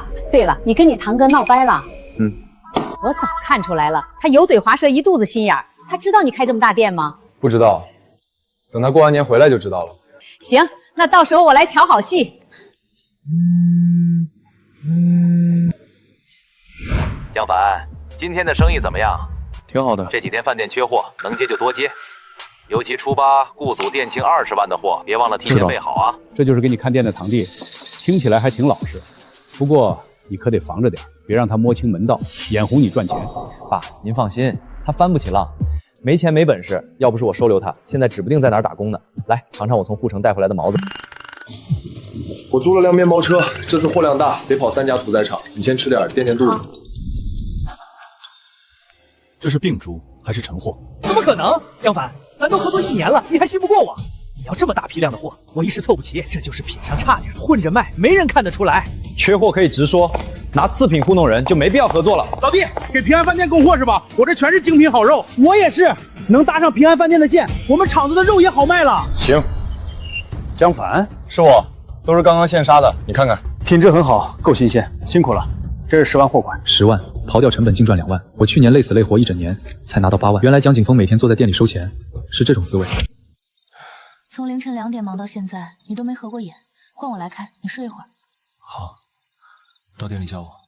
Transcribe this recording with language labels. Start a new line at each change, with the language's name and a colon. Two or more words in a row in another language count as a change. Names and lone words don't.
Chinese: 對了，你跟你堂哥鬧掰了？我早看出來了，他油嘴滑舌，一肚子心眼兒。他知道你開這麼大店嗎？不知道，等他過完年回來就知道了。行，那到時候我來瞧好戲。江凡，今天的生意怎麼樣？挺好的。這幾天飯店缺貨，能接就多接。尤其初八，顧祖店慶20萬的貨，別忘了提前備好啊。這就是給你看店的堂弟，聽起來還挺老實，不過你可得防着點，別讓他摸清門道，眼紅你賺錢。爸，您放心，他翻不起浪，沒錢沒本事，要不是我收留他，現在指不定在哪兒打工呢。來，嘗嘗我從護城帶回來的毛子。我租了輛面包車，這次貨量大，得跑3家屠宰場。你先吃點，墊墊肚子。這是病豬還是成貨？怎麼可能？江凡，咱都合作1年了，你還信不過我？你要這麼大批量的貨，我一時湊不齊，這就是品相差點，混着賣，沒人看得出來。缺貨可以直說，拿次品糊弄人就沒必要合作了。老弟，給平安飯店供貨是吧？我這全是精品好肉。我也是，能搭上平安飯店的線，我們廠子的肉也好賣了。行，江凡是我，都是刚刚现杀的，你看看，品質很好，夠新鮮，辛苦了。這是10萬貨款，10萬，刨掉成本淨賺2萬。我去年累死累活1整年，才拿到8萬。原來江景峰每天坐在店裡收錢，是這種滋味。從凌晨2點忙到現在，你都沒合過眼，換我來開，你睡一會兒。好，到店裡叫我。